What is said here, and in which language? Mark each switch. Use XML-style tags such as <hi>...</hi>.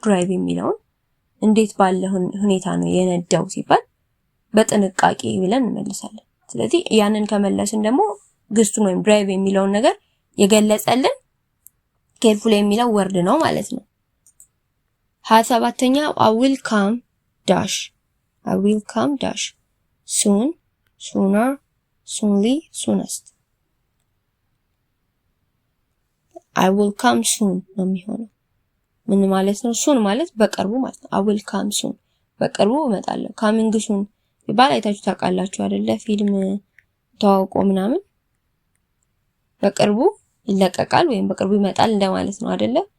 <am>drive የሚለውን። እንዴት ባለ ሁኔታ ነው የነዳው ሲባል በጥንቃቄ ብለን እንመልሳለን። ስለዚህ ያንን ከመለስን ደግሞ ግሱን ወይም drive የሚለውን ነገር የገለጸልን carefully የሚለው ወርድ ነው ማለት ነው። 27ኛው</am> <en>I will come dash. I will come dash. soon, sooner, soonly, soonest. I will come soon</en> <am>ነው የሚሆነው። ምን ማለት ነው? soon ማለት በቅርቡ ማለት ነው።</am> <en>I will come soon</en> <am>በቅርቡ እመጣለሁ።</am> <en>coming soon</en> <am>ይባል አይታችሁ ታውቃላችሁ አይደለ? ፊልም ተዋውቆ ምናምን በቅርቡ ይለቀቃል ወይም በቅርቡ ይመጣል እንደማለት ነው አይደለ?</am>